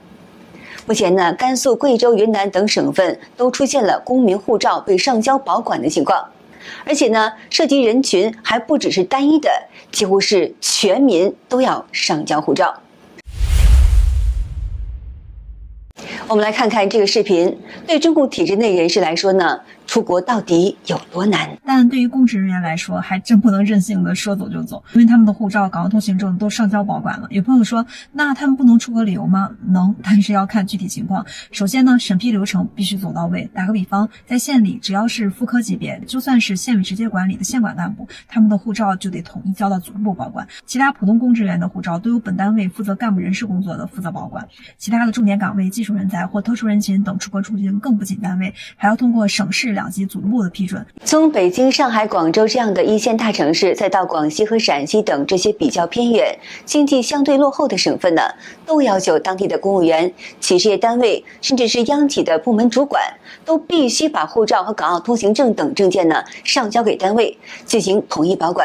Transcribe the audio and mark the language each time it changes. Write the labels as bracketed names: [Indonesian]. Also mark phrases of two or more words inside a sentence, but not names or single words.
[Chinese] 目前呢，甘肅、貴州、雲南等省份都出現了公民護照被上交保管的情況，而且呢，涉及人群還不只是單一的，幾乎是全民都要上交護照。我們來看看這個視頻，對中共體制內人士來說呢，出國到底有多難？但對於公職人員來說，還真不能任性的說走就走，因為他們的護照、港澳通行證都上交保管了。有朋友說，那他们不能出国旅遊嗎？能，但是要看具体情況。首先呢，審批流程必須走到位。打個比方，在縣裡，只要是副科級別，就算是縣委直接管理的县管幹部，他們的護照就得統一交到组织部保管。其他普通公職員的護照都由本單位負責幹部人事工作的負責保管。其他的重点崗位、技術人才或特殊人群等出国出境更不仅单位，還要通過省市2级组织部的批准。從北京、上海、廣州這樣的一線大城市，再到廣西和陝西等這些比較偏遠、經濟相對落後的省份呢，都要求當地的公務員、企事業單位，甚至是央企的部門主管，都必須把護照和港澳通行證等證件呢上交給單位進行統一保管。